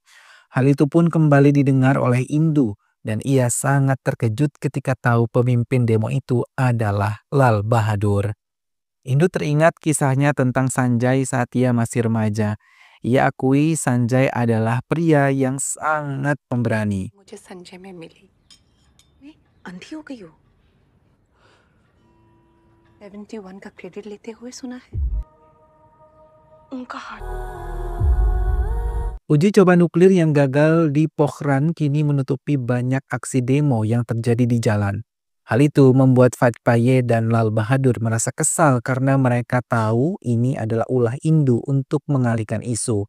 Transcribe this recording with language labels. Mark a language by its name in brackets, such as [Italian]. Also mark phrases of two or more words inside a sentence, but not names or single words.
[Indonesian] Hal itu pun kembali didengar oleh Hindu, dan ia sangat terkejut ketika tahu pemimpin demo itu adalah Lal Bahadur. Hindu teringat kisahnya tentang Sanjay saat ia masih remaja. Ia akui Sanjay adalah pria yang sangat pemberani. [Hindi] मुझे संजय में मिली। मैं अंधी हो गई हूँ। 71 का क्रेडिट लेते हुए सुना है। उनका हाथ [Indonesian] Uji coba nuklir yang gagal di Pokhran kini menutupi banyak aksi demo yang terjadi di jalan. Hal itu membuat Vajpayee dan Lal Bahadur merasa kesal karena mereka tahu ini adalah ulah Hindu untuk mengalihkan isu.